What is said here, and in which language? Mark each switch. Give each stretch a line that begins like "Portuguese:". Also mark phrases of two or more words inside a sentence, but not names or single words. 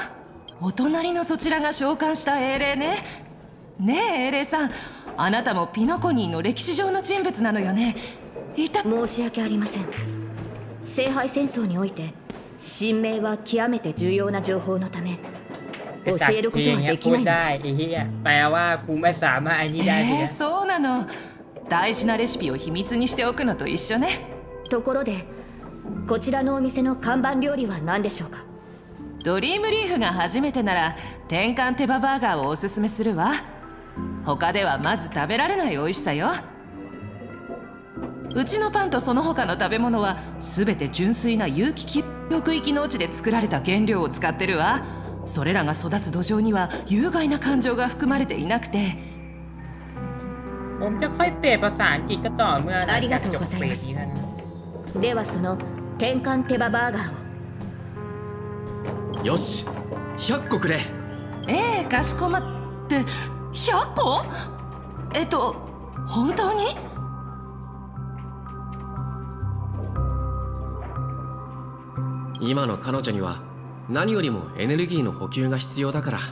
Japanese: お隣のそちらが召喚した英霊ね。ねえ英霊さん、あなたもピノコニーの歴史上の人物なのよね。申し訳ありません。聖杯戦争において神明は極めて重要な情報のため教えることはできないんです。
Thai: แปลว่ากูไม่สามารถอันนี้ได้เลย
Japanese: そうなの。大事なレシピを秘密にしておくのと一緒ね。ところでこちらのお店の看板料理は何でしょうか？ドリームリーフが初めてなら転換手羽バーガーをおすすめするわ。他ではまず食べられない美味しさよ。うちのパンとその他の食べ物は全て純粋な有機極域農地で作られた原料を使ってるわ。それらが育つ土壌には有害な感情が含まれていなくて。
Thai: ผมจะค่อยเปลี่ยนภาษาอังกฤษก็ต่อเมื่อหลังจากจบเฟสนี้นะ
Japanese: ではその転換手羽バーガーを。よし、100個くれ。ええ、かしこまって。100個？本当に？今の彼女には何よりもエネルギーの補給が必要だから。